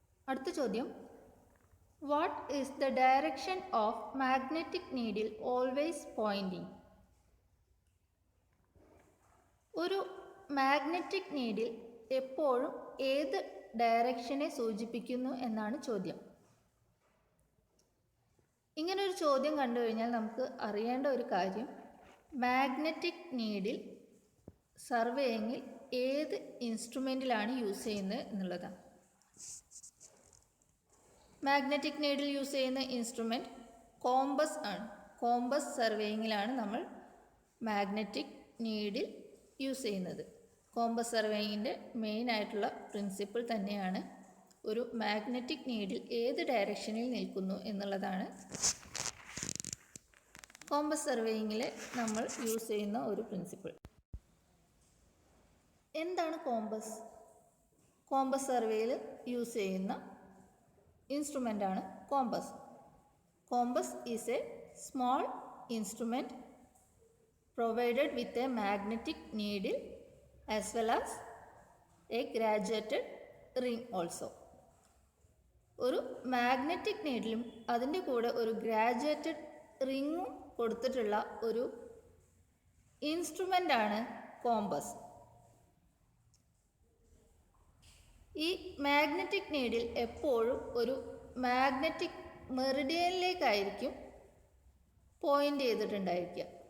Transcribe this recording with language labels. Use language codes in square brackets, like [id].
[ml] അടുത്ത ചോദ്യം, [en] what is the direction of magnetic needle always pointing? [ml] ഒരു മാഗ്നറ്റിക് നീഡിൽ എപ്പോഴും ഏത് ഡയറക്ഷനെ സൂചിപ്പിക്കുന്നു എന്നാണ് ചോദ്യം. ഇങ്ങനൊരു ചോദ്യം കണ്ടു കഴിഞ്ഞാൽ നമുക്ക് അറിയേണ്ട ഒരു കാര്യം, മാഗ്നറ്റിക് നീഡിൽ സർവേയിങ്ങിൽ ഏത് ഇൻസ്ട്രുമെൻറ്റിലാണ് യൂസ് ചെയ്യുന്നത് എന്നുള്ളതാണ്. മാഗ്നറ്റിക് നീഡിൽ യൂസ് ചെയ്യുന്ന ഇൻസ്ട്രുമെൻറ്റ് കോമ്പസ് ആണ്. കോമ്പസ് സർവേയിങ്ങിലാണ് നമ്മൾ മാഗ്നറ്റിക് നീഡിൽ യൂസ് ചെയ്യുന്നത്. കോമ്പസ് സർവേയിങ്ങിൻ്റെ മെയിൻ ആയിട്ടുള്ള പ്രിൻസിപ്പിൾ തന്നെയാണ് ഒരു മാഗ്നറ്റിക് നീഡിൽ ഏത് ഡയറക്ഷനിൽ നിൽക്കുന്നു എന്നുള്ളതാണ് കോമ്പസ് സർവേയിങ്ങിൽ നമ്മൾ യൂസ് ചെയ്യുന്ന ഒരു പ്രിൻസിപ്പിൾ. എന്താണ് കോമ്പസ്? കോമ്പസ് സർവേയിൽ യൂസ് ചെയ്യുന്ന ഇൻസ്ട്രുമെൻ്റാണ് compass. [en] Compass is a small instrument provided with a magnetic needle as well as a graduated ring also. [ml] ഒരു മാഗ്നറ്റിക് നീഡിലും അതിൻ്റെ കൂടെ ഒരു ഗ്രാജുവേറ്റഡ് റിങ്ങും കൊടുത്തിട്ടുള്ള ഒരു ഇൻസ്ട്രുമെൻ്റാണ് കോമ്പസ്. ഈ മാഗ്നറ്റിക് നീഡിൽ എപ്പോഴും ഒരു മാഗ്നറ്റിക് മെറിഡിയനിലേക്കായിരിക്കും പോയിൻ്റ് ചെയ്തിട്ടുണ്ടായിരിക്കുക.